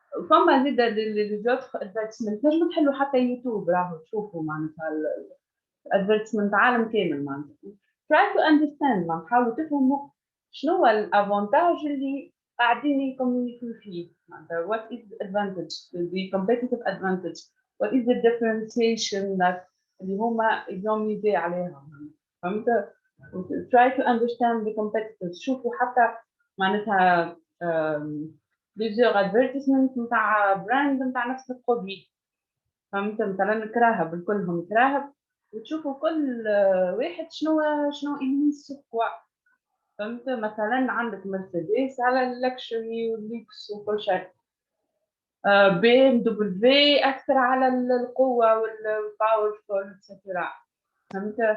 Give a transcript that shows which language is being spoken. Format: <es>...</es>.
<ar>فما زيد لي زوتر ادفيرتسمنت تنجمو تحلو حتى يوتيوب راهو تشوفوا معناتها الادفيرتسمنت عالم كامل معناتها</ar> <en>try to understand</en> <ar>معناتها حاولوا تفهموا شنو هو الافونتاج اللي قاعدين يكومونيكيو فيه معناتها</ar> <en>what is the advantage the competitive advantage what is the differentiation that</en> <ar>اللي هما يقوم يبيع عليها. فهمت؟</ar> <en>try to understand the competitors.</en> <ar>شوفوا حتى معناتها</ar> <fr>plusieurs</fr> <en>advertisements</en> <ar>نتاع براند نتاع نفس البرودوي. فهمت؟ مثلا كراهب الكلهم كراهب وتشوفوا كل واحد شنو يميز كوا. فهمت؟ مثلا عندك مرسيدس على اللكشري والليكس وكل شيء، بي ام دبليو اكثر على القوه والباورفول اتسترا. فهمت؟</ar>